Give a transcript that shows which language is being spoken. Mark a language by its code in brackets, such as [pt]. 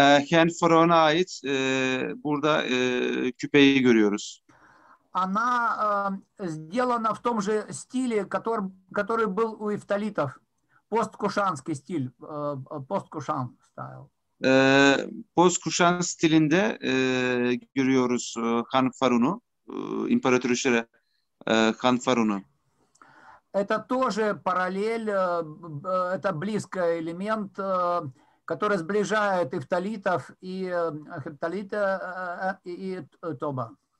[tr] Henfaron'a ait burada küpeyi görüyoruz. [ru] Она сделана в том же стиле, который был у эфталитов. Посткушанский стиль, посткушан style. [tr] Postkuşan stilinde görüyoruz Hanfarun'u, İmparatoriçe Hanfarun'u. [ru] Это тоже параллель, это близкий элемент, который сближает эфталитов и хепталита и тоба.